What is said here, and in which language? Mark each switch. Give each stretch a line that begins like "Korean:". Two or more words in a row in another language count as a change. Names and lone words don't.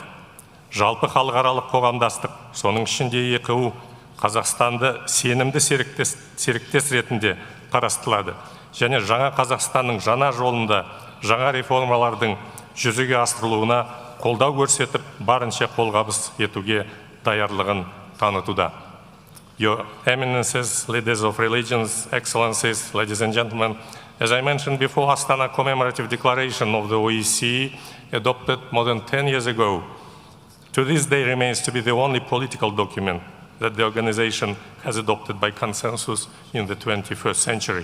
Kazakh: Жалпы халықаралық қоғамдастық, соның ішінде ЕКУ Қазақстанды сенімді серіктес ретінде қарастырылады. Және жаңа Қазақстанның жаңа жолында жаңа реформалардың жүзеге асырылуына қолдау көрсетіп, барынша қолғабыс етуге даярлығын танытуда.
English: Your Eminences, leaders of religions, excellencies, ladies and gentlemen, as I mentioned before, Astana Commemorative Declaration of the OSCE, adopted more than 10 years ago, to this day remains to be the only political document that the organization has adopted by consensus in the 21st century.